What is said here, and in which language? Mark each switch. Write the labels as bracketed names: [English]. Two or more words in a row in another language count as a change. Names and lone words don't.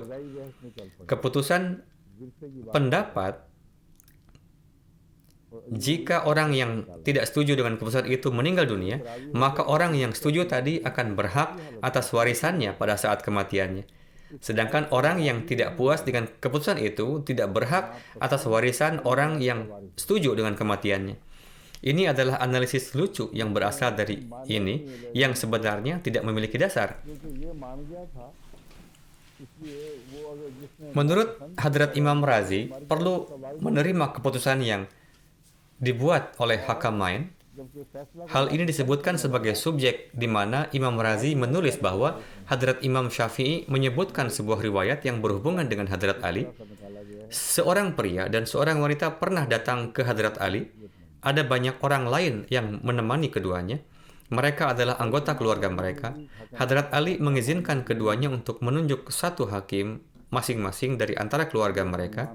[Indonesian] Keputusan pendapat, jika orang yang tidak setuju dengan keputusan itu meninggal dunia, maka orang yang setuju tadi akan berhak atas warisannya pada saat kematiannya. Sedangkan orang yang tidak puas dengan keputusan itu tidak berhak atas warisan orang yang setuju dengan kematiannya. Ini adalah analisis lucu yang berasal dari ini yang sebenarnya tidak memiliki dasar. [Urdu] क्योंकि ये मान गया था इसलिए वो अगर जिसने [Indonesian] Menurut Hadrat Imam Razi, perlu menerima keputusan yang dibuat oleh Hakamain. [Urdu] जबकि फैसला [Indonesian] Hal ini disebutkan sebagai subjek di mana Imam Razi menulis bahwa Hadrat Imam Syafi'i menyebutkan sebuah riwayat yang berhubungan dengan Hadrat Ali. [Urdu] का निकाला गया है [Indonesian] Seorang pria dan seorang wanita pernah datang ke Hadrat Ali. Ada banyak orang lain yang menemani keduanya. Mereka adalah anggota keluarga mereka. Hadrat Ali mengizinkan keduanya untuk menunjuk satu hakim masing-masing dari antara keluarga mereka.